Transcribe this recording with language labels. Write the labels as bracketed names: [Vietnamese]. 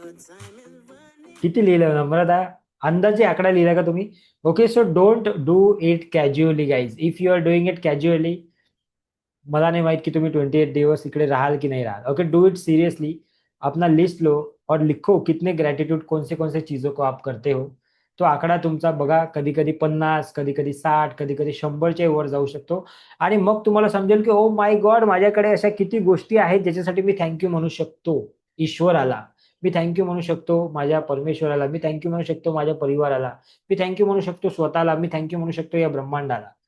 [Marathi] किती लिहिलं नम्रता? अंदाजे आकडा लिहिला का तुम्ही? [English] Okay, so don't do it casually guys. If you are doing it casually, [Marathi] मला नहीं माहित कि तुम्हें 28 दिवस इकडे राहाल की नहीं राहाल. [English] Okay, do it seriously. [Hindi] अपना लिस्ट लो और लिखो कितने ग्रैटिट्यूड, कौन से चीजों को आप करते हो. [Marathi] तो आकडा तुमचा बघा, कधी कधी 50, कधी कधी 60, कधी कधी 100च्या वर जाऊ शकतो. आणि मग तुम्हाला समजेल की [English] oh my God, [Marathi] माझ्याकडे अशा किती गोष्टी आहेत ज्याच्यासाठी मी थँक्यू म्हणू शकतो ईश्वराला. मी थँक्यू म्हणू शकतो माझ्या परमेश्वराला, मी थँक्यू म्हणू शकतो माझ्या परिवाराला, मी थँक्यू म्हणू शकतो स्वतःला, मी थँक्यू म्हणू शकतो या ब्रह्मांडाला.